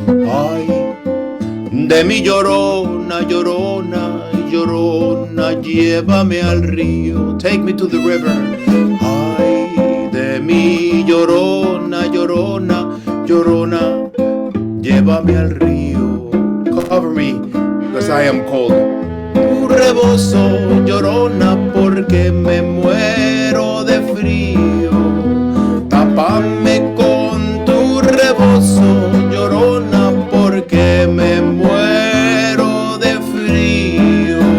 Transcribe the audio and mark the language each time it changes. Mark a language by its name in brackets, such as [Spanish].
[Spanish] Ay, de mi llorona, llorona, llorona, llévame al río. [English] Take me to the river. [Spanish] Ay, de mi llorona, llorona, llorona, llévame al río. [English] Cover me, because I am cold. [Spanish] Tu rebozo, llorona, porque me muero de frío. Tápame con tu rebozo, llorona, porque me muero de frío.